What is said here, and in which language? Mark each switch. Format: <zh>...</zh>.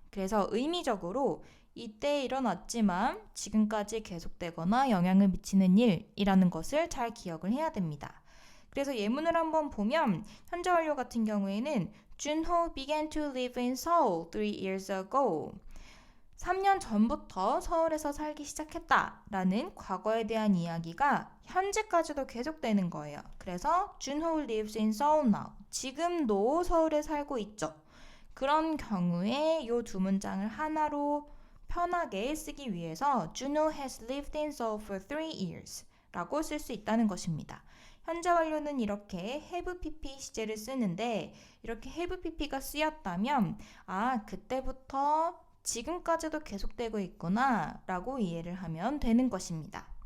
<ko>그래서 의미적으로 이때 일어났지만 지금까지 계속되거나 영향을 미치는 일이라는 것을 잘 기억을 해야 됩니다. 그래서 예문을 한번 보면 현재 완료 같은 경우에는</ko> <en>Junho began to live in Seoul 3 years ago.</en> <ko>3년 전부터 서울에서 살기 시작했다라는 과거에 대한 이야기가 현재까지도 계속되는 거예요.</ko> <en>그래서 Junho lives in Seoul now.</en> <ko>지금도 서울에 살고 있죠. 그런 경우에 이 두 문장을 하나로 편하게 쓰기 위해서</ko> <en>Junho has lived in Seoul for 3 years</en> <ko>라고 쓸 수 있다는 것입니다. 현재 완료는 이렇게 have pp 시제를 쓰는데 이렇게 have pp가 쓰였다면 그때부터 지금까지도 계속되고 있구나 라고 이해를 하면 되는 것입니다.</ko>